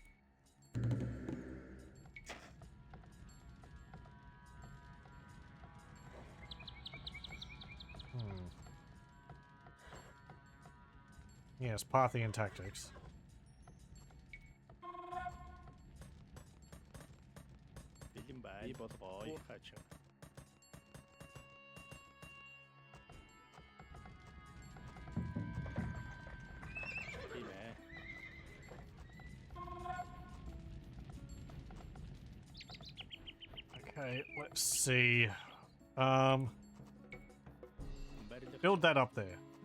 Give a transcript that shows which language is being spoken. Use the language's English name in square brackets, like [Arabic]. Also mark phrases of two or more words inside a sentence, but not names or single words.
[English] Yes, Parthian tactics. [Mongolian] Бэлэн бай. Би болоо. Уурхайчин. Тийм ээ. [English] Okay, let's see. [Mongolian] Барилга. [English] Build that up there.